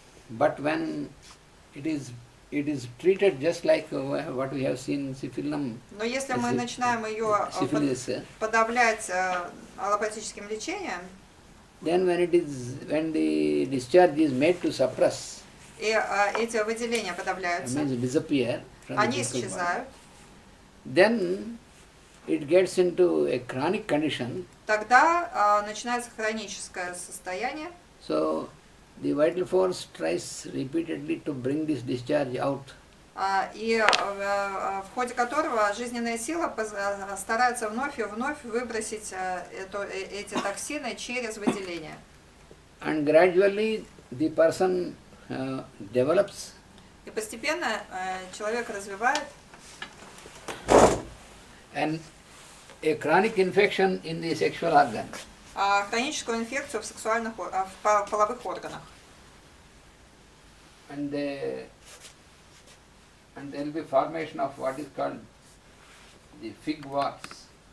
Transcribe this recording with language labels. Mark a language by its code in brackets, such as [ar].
[en] But when it is treated just like what we have seen in syphilis. [ru] Но если мы начинаем ее подавлять аллопатическим лечением, [en] then when the discharge is made to suppress, [ru] и эти выделения подавляются, они исчезают, [en] then it gets into a chronic condition. [ru] Тогда начинается хроническое состояние. [en] So the vital force tries repeatedly to bring this discharge out. [ru] И в ходе которого жизненная сила старается вновь и вновь выбросить эти токсины через выделение. [en] And gradually the person develops. [ru] И постепенно человек развивает [en] And a chronic infection in the sexual organ. [ru] Хроническую инфекцию в половых органах. [en] And there will be formation of what is called the fig warts.